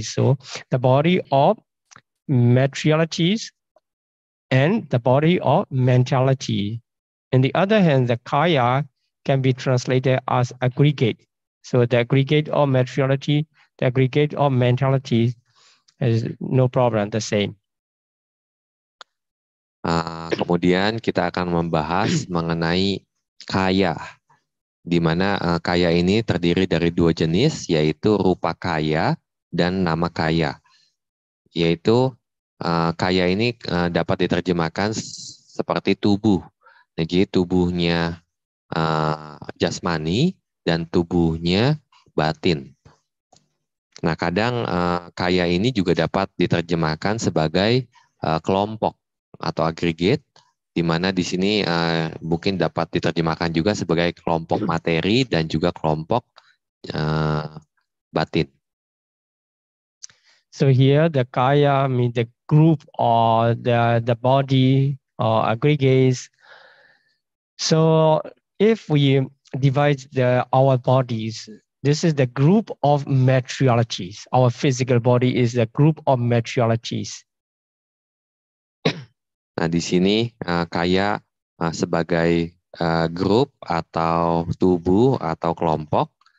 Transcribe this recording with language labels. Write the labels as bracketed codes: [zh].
[en] So the body of materialities and the body of mentality. On the other hand, the kaya can be translated as aggregate. So the aggregate of materiality, the aggregate of mentality is no problem, the same. [id] Kemudian kita akan membahas mengenai kaya, di mana kaya ini terdiri dari 2 jenis, yaitu rupa kaya dan nama kaya. Yaitu kaya ini dapat diterjemahkan seperti tubuh. Jadi tubuhnya jasmani dan tubuhnya batin. Nah, kadang kaya ini juga dapat diterjemahkan sebagai kelompok atau agregat, di mana di sini mungkin dapat diterjemahkan juga sebagai kelompok materi dan juga kelompok batin. [en] So here the kaya means the group or the body or aggregates. So if we divide our bodies, this is the group of materialities. Our physical body is the group of materialities. [id] Nah, di sini kaya sebagai grup atau tubuh atau kelompok.